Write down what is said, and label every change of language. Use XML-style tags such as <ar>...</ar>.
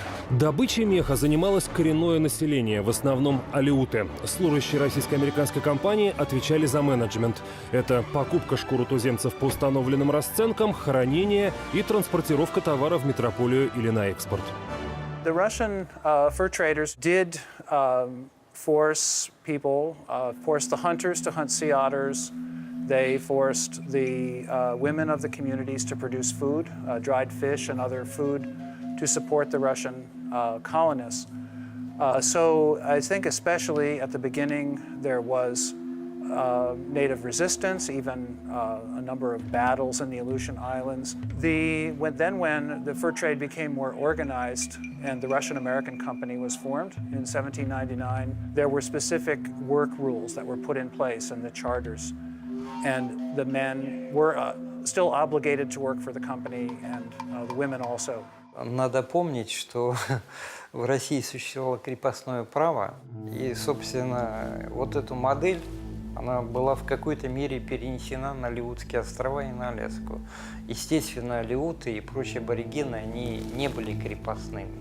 <ru>Добычей меха занималось коренное население, в основном алеуты. Служащие российско-американской компании отвечали за менеджмент. Это покупка шкур у туземцев по установленным расценкам, хранение и транспортировка товара в метрополию или на экспорт.</ru> <en>The Russian fur traders did force people, forced the hunters to hunt sea otters. They forced the women of the communities to produce food, dried fish and other food to support the Russian colonists. So I think especially at the beginning there was native resistance, even a number of battles in the Aleutian Islands. When the fur trade became more organized and the Russian-American Company was formed in 1799, there were specific work rules that were put in place in the charters. And the men were still obligated to work for the company, and the women also.</en> <ru>Надо помнить, что в России существовало крепостное право, и, собственно, вот эту модель, она была в какой-то мере перенесена на Алеутские острова и на Аляску. Естественно, алеуты и прочие аборигены, они не были крепостными.</ru>